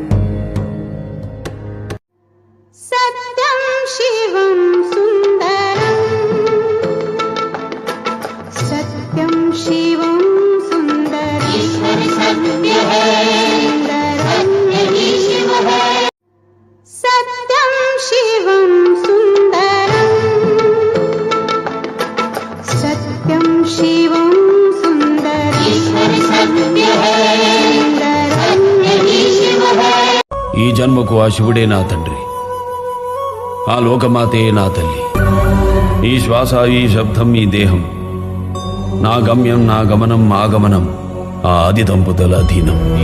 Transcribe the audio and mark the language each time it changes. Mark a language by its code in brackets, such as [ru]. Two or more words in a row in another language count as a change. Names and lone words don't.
[sa] सत्यं शिवं सुन्दरम् सत्यं शिवं सुन्दरम् [hi] ईश्वर सत्य है [sa] सत्यं शिवं सुन्दरम् सत्यं शिवं सुन्दरम् [hi] ईश्वर सत्य है [te] ఈ జన్మకు ఆ శివుడే నా తండ్రి, ఆ లోకమాతే నా తల్లి. ఈ శ్వాస, ఈ శబ్దం, ఈ దేహం, నా గమ్యం, నా గమనం, ఆగమనం ఆ ఆది దంపతుల అధీనం.